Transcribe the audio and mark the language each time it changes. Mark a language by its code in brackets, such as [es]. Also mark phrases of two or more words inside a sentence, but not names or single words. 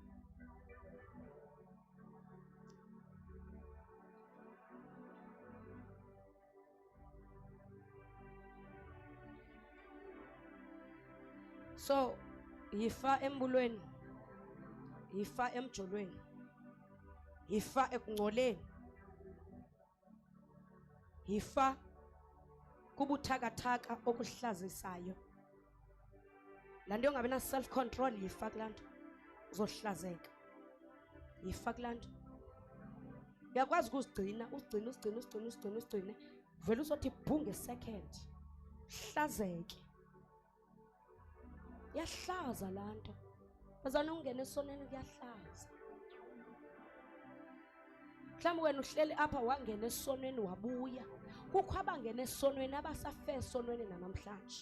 [zu] So yifa embulweni, yifa emjolweni, yifa ekungcoleni, yifa kubuthakathaka obuhlazisayo. La nto yongabi na [en] self control [zu] yifa kulanto, uzohlazeka. Yifa kulanto. Uyakwazi ukuzigcina, usigcine, vele uzothi bhunge second. Hlazeke. Yahlaza lanto. [xh] Bazana ungena esoneni kuyahlaza. Mhlawumbe wena uhleli apha wangena esonweni wabuya. Kukho abangena esonweni abasafe esonweni namhlanje.